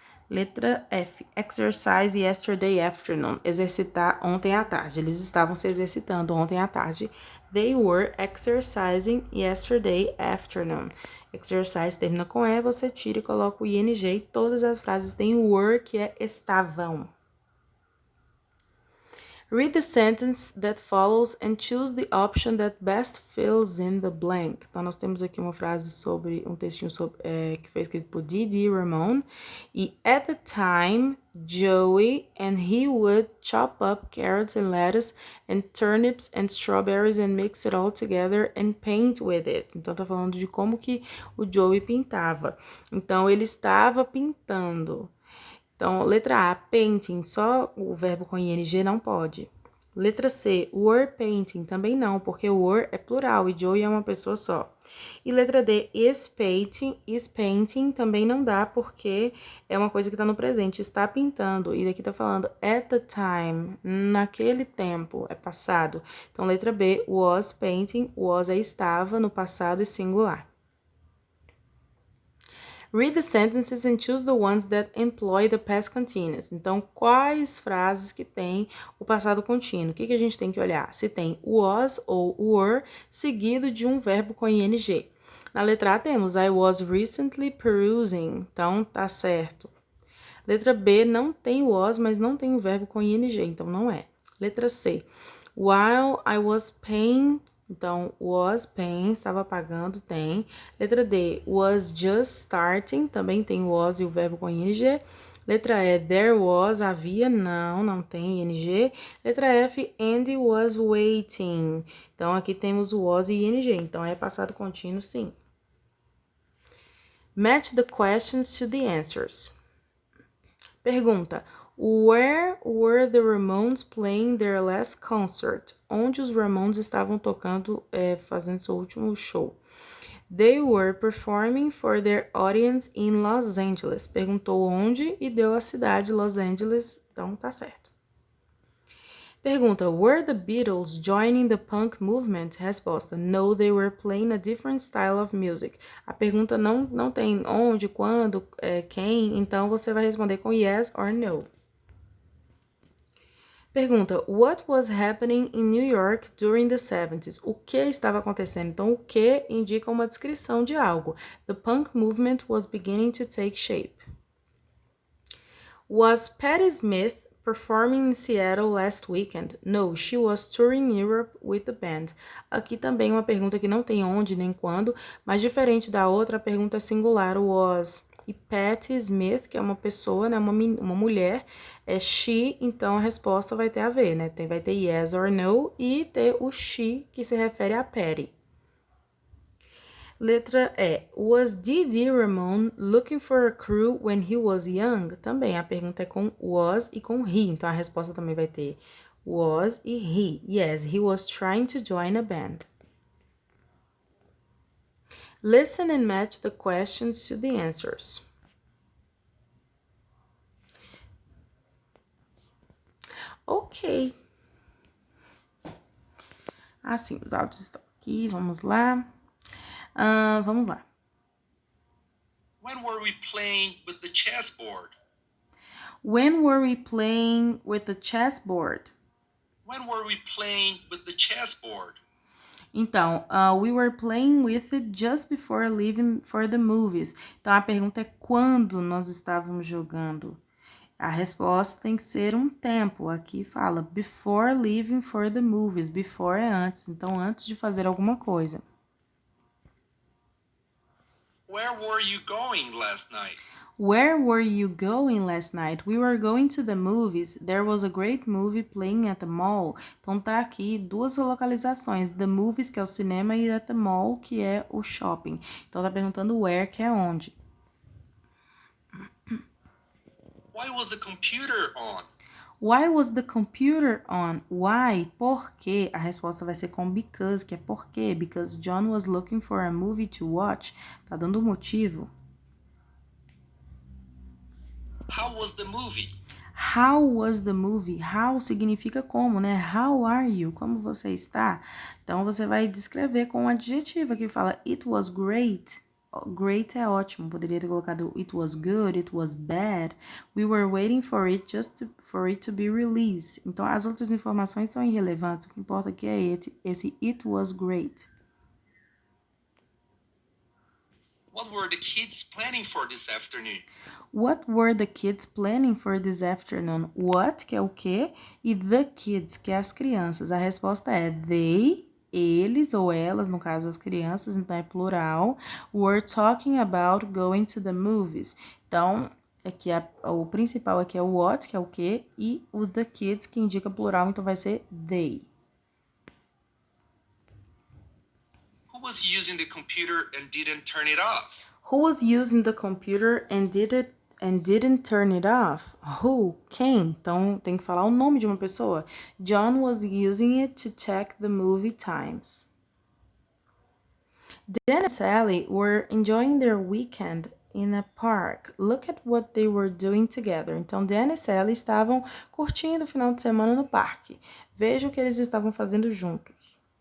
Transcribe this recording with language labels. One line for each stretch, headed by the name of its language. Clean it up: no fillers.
Portuguese: Letra F,
English: exercise yesterday afternoon.
Portuguese: Exercitar ontem à tarde. Eles estavam se exercitando ontem à tarde.
English: They were exercising yesterday afternoon.
Portuguese: Exercise termina com E, você tira e coloca o ing. Todas as frases têm o were, que é estavam.
English: Read the sentence that follows and choose the option that best fills in the blank.
Portuguese: Então, nós temos aqui uma frase sobre, um textinho sobre, que foi escrito por D.D. Ramon.
English: E, at the time, Joey and he would chop up carrots and lettuce and turnips and strawberries and mix it all together and paint with it.
Portuguese: Então, tá falando de como que o Joey pintava. Então, ele estava pintando. Então, letra A, painting, só o verbo com ing não pode. Letra C,
English: were painting,
Portuguese: também não, porque were é plural e Joey é uma pessoa só. E letra D,
English: is painting
Portuguese: também não dá, porque é uma coisa que está no presente, está pintando. E daqui está falando
English: at the time,
Portuguese: naquele tempo, é passado. Então, letra B,
English: was painting,
Portuguese: was é estava no passado e singular.
English: Read the sentences and choose the ones that employ the past continuous.
Portuguese: Então, quais frases que tem o passado contínuo? O que a gente tem que olhar? Se tem was ou were, seguido de um verbo com ing. Na letra A temos
English: I was recently perusing.
Portuguese: Então, tá certo. Letra B não tem was, mas não tem o verbo com ing, então não é. Letra C.
English: While I was paying...
Portuguese: Então,
English: was paying,
Portuguese: estava pagando, tem. Letra D,
English: was just starting,
Portuguese: também tem was e o verbo com ing. Letra E,
English: there was,
Portuguese: havia, não tem ing. Letra F,
English: Andy was waiting.
Portuguese: Então, aqui temos was e ing, então é passado contínuo, sim.
English: Match the questions to the answers. Pergunta, where were the Ramones playing their last concert?
Portuguese: Onde os Ramones estavam tocando, fazendo seu último show?
English: They were performing for their audience in Los Angeles.
Portuguese: Perguntou onde e deu a cidade, Los Angeles, então tá certo.
English: Pergunta, were the Beatles joining the punk movement? Resposta, no, they were playing a different style of music.
Portuguese: A pergunta não tem onde, quando, quem, então você vai responder com
English: yes or no. Pergunta, what was happening in New York during the 70s?
Portuguese: O que estava acontecendo? Então, o que indica uma descrição de algo.
English: The punk movement was beginning to take shape. Was Patti Smith performing in Seattle last weekend? No, she was touring Europe with the band.
Portuguese: Aqui também uma pergunta que não tem onde nem quando, mas diferente da outra, a pergunta é singular, was. E Patti Smith, que é uma pessoa, né, uma mulher, é she, então a resposta vai ter a ver, né? Vai ter
English: yes or no
Portuguese: e ter o she, que se refere a Patti. Letra E. Was D.D.
English: Ramon looking for a crew when he was young?
Portuguese: Também a pergunta é com was e com he. Então a resposta também vai ter was e he.
English: Yes, he was trying to join a band. Listen and match the questions to the answers. Ok.
Portuguese: Assim, os áudios estão aqui. Vamos lá. Vamos lá.
English: When were we playing with the chessboard? When were we playing with the chessboard? When were we playing with the chessboard? Então, we were playing with it just before leaving for the movies.
Portuguese: Então, a pergunta é quando nós estávamos jogando. A resposta tem que ser um tempo. Aqui fala
English: before leaving for the movies.
Portuguese: Before é antes. Então, antes de fazer alguma coisa.
English: Where were you going last night? Where were you going last night? We were going to the movies. There was a great movie playing at the mall.
Portuguese: Então tá aqui duas localizações.
English: The movies,
Portuguese: que é o cinema, e
English: at the mall,
Portuguese: que é o shopping. Então tá perguntando where, que é onde.
English: Why was the computer on? Why was the computer on? Why?
Portuguese: Por quê? A resposta vai ser com because, que é por quê.
English: Because John was looking for a movie to watch.
Portuguese: Tá dando um motivo.
English: How was the movie? How was the movie? How
Portuguese: significa como, né?
English: How are you?
Portuguese: Como você está? Então você vai descrever com um adjetivo que fala
English: it was great.
Portuguese: Great é ótimo. Poderia ter colocado
English: it was good, it was bad. We were waiting for it for it to be released.
Portuguese: Então as outras informações são irrelevantes. O que importa aqui é esse
English: it was great. What were the kids planning for this afternoon? What were the kids planning for this afternoon?
Portuguese: What, que é o quê? E the kids, que é as crianças. A resposta é they, eles ou elas, no caso as crianças, então é plural.
English: Were talking about going to the movies.
Portuguese: Então, aqui o principal aqui é o what, que é o quê? E o the kids, que indica plural, então vai ser they.
English: Who was using the computer and didn't turn it off? Who was using the computer and didn't turn it off?
Portuguese: Who? Quem? Então tem que falar o nome de uma pessoa.
English: John was using it to check the movie times. Dan and Sally were enjoying their weekend in a park. Look at what they were doing together.
Portuguese: Então Dan e Sally estavam curtindo o final de semana no parque. Veja o que eles estavam fazendo juntos.